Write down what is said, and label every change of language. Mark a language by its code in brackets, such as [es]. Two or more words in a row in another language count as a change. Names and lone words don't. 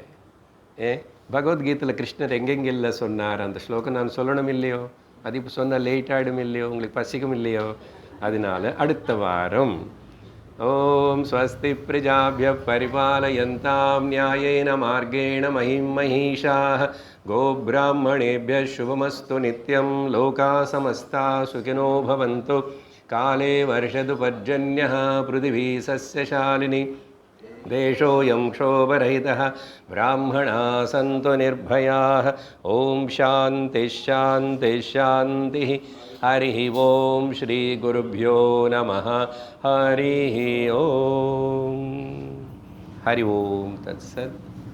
[ta] பகவத்கீதையில் கிருஷ்ணர் எங்கெங்கெல்ல சொன்னார் அந்த ஸ்லோகம் நான் சொல்லணும் இல்லையோ? அது இப்போ சொன்னால் லேட் ஆகிடும் இல்லையோ, உங்களுக்கு பசிக்கும் இல்லையோ? அதனால அடுத்த வாரம் [sa] ॐ स्वस्ति प्रजाभ्यः परिपालयन्ताम् न्यायेन मार्गेण महीम् மஹீஷாः கோப்ராஹ்மணேभ्यः शुभमस्तु नित्यं लोकाः समस्ताः सुखिनो भवन्तु काले वर्षतु पर्जन्यः पृथिवी सस्यशालिनी देशोऽयं क्षोभरहितः ब्राह्मणाः सन्तु निर्भयाः ॐ शान्तिः शान्तिः शान्तिः हरिः ॐ श्रीगुरुभ्यो नमः हरिः ॐ हरि ओं तत्सत्।